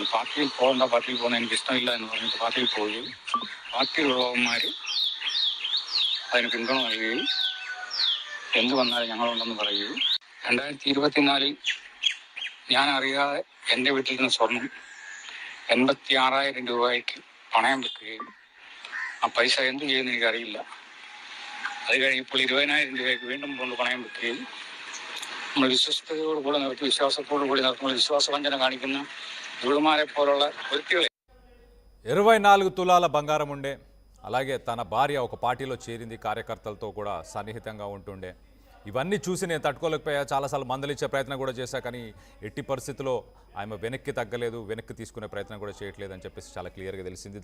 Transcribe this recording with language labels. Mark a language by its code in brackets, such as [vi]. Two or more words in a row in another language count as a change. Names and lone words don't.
[ml] പാർട്ടിയിൽ പോകുന്ന എനിക്ക് ഇഷ്ടമില്ല എന്ന് പറഞ്ഞിട്ട് പാർട്ടിയിൽ പോവുകയും പാർട്ടിയിലുള്ളവന്മാർ അതിന് പിന്തുണ നൽകുകയും എന്ത് വന്നാലും ഞങ്ങളുണ്ടെന്ന് പറയുകയും 2024 ഞാൻ അറിയാതെ എൻ്റെ വീട്ടിൽ നിന്ന് സ്വർണം 86,000 രൂപയ്ക്ക് പണയം വെക്കുകയും ആ പൈസ എന്ത് ചെയ്യുമെന്ന് എനിക്കറിയില്ല. അത് കഴിഞ്ഞപ്പോൾ 20,000 രൂപയ്ക്ക് വീണ്ടും കൊണ്ട് പണയം വെക്കുകയും നമ്മൾ വിശ്വസ്തയോടുകൂടെ നിർത്തി വിശ്വാസത്തോടു കൂടി നടത്തുമ്പോൾ വിശ്വാസവഞ്ചന കാണിക്കുന്ന ദുർമാരെ പോലുള്ള വ്യക്തികളെ [te] 24 తులాల బంగారం ఉండే, అలాగే తన భార్య ఒక పార్టీలో చేరింది, కార్యకర్తలతో కూడా సన్నిహితంగా ఉంటుండే. ఇవన్నీ చూసి నేను తట్టుకోలేకపోయా, చాలాసార్లు మందలిచ్చే ప్రయత్నం కూడా చేశా, కానీ ఎట్టి పరిస్థితిలో ఆమె వెనక్కి తగ్గలేదు, వెనక్కి తీసుకునే ప్రయత్నం కూడా చేయట్లేదు అని చెప్పేసి చాలా క్లియర్గా తెలిసింది.